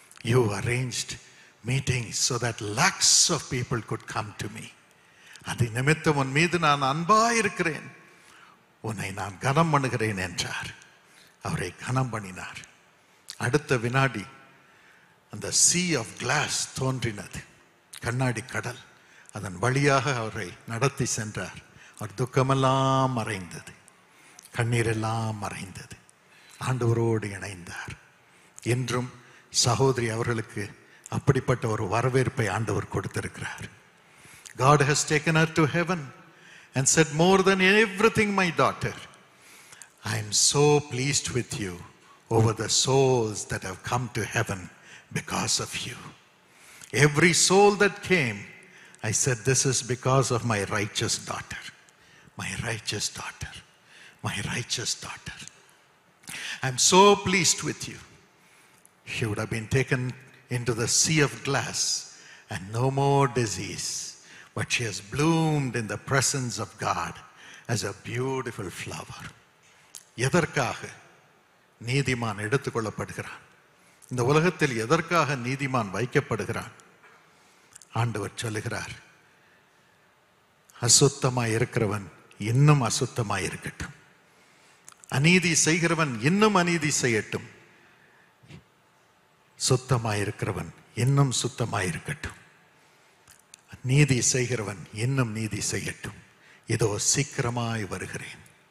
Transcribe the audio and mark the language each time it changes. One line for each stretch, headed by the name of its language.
English: You arranged meetings so that lakhs of people could come to me.
Tamil: அது நிமித்தம் உன் மீது நான் அன்பாயிருக்கிறேன், உன்னை நான் கனம் பண்ணுகிறேன் என்றார். அவரை கனம் பண்ணினார். அடுத்த வினாடி அந்த
English: sea of glass
Tamil: தோன்றினது, கண்ணாடி கடல். அதன் வழியாக அவரை நடத்தி சென்றார். அவர் துக்கமெல்லாம் மறைந்தது, கண்ணீரெல்லாம் மறைந்தது. ஆண்டவரோடு இணைந்தார். இன்றும் சகோதரி அவர்களுக்கு அப்படிப்பட்ட ஒரு வரவேற்பை ஆண்டவர் கொடுத்திருக்கிறார்.
English: God has taken her to heaven and said, more than everything, my daughter, I am so pleased with you over the souls that have come to heaven because of you. Every soul that came, I said, this is because of my righteous daughter, my righteous daughter, my righteous daughter. I am so pleased with you. She would have been taken into the sea of glass and no more disease, but she has bloomed in the presence of God as a beautiful flower.
Tamil: எதற்காக நீதிமான் எடுத்துக்கொள்ளப்படுகிறான்? இந்த உலகத்தில் எதற்காக நீதிமான் வைக்கப்படுகிறான்? ஆண்டவர் சொல்லுகிறார், அசுத்தமாய் இருக்கிறவன் இன்னும் அசுத்தமாய் இருக்கட்டும், அநீதி செய்கிறவன் இன்னும் அநீதி செய்யட்டும், சுத்தமாய் இருக்கிறவன் இன்னும் சுத்தமாய் இருக்கட்டும், நீதி செய்கிறவன் இன்னும் நீதி செய்யட்டும், இதோ சீக்கிரமாய் வருகிறேன்.